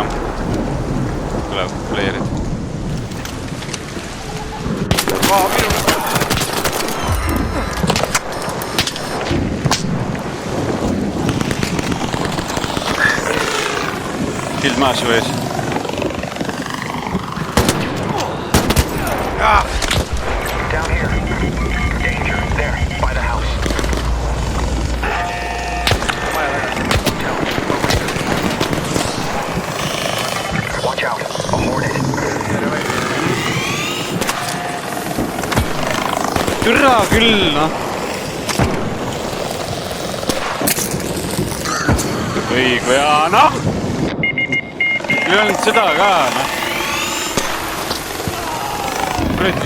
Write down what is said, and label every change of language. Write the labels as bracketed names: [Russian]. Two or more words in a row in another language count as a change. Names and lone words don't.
[Estonian] Tuleb playerid. Shield maas su ees. [English] Down here. Danger. There. By the house. Watch out. A hornet. [Estonian] Türa küll, noh. Õigu ja noh. Ei olnud seda ka, noh. Kuradi.